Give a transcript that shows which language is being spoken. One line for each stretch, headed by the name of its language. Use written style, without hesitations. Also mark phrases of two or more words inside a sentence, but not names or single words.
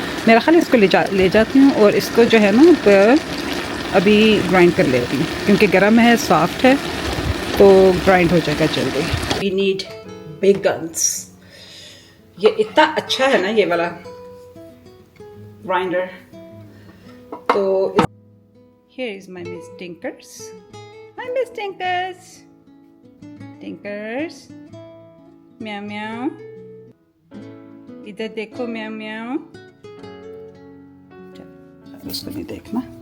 Hindi: मेरा ख्याल इसको ले जाती हूँ और इसको जो है ना अभी ग्राइंड कर लेती हूँ, क्योंकि गर्म है, सॉफ्ट है, तो ग्राइंड हो जाएगा जल्दी।
English: we need big guns.
Hindi: ये इतना अच्छा है ना ये वाला ग्राइंडर।
English: तो here is my Miss Tinkers. Hi Miss Tinkers. Tinkers.
Hindi: म्याऊ म्याऊ। इधर देखो म्याऊ म्याऊ। चल उसको नहीं देखना।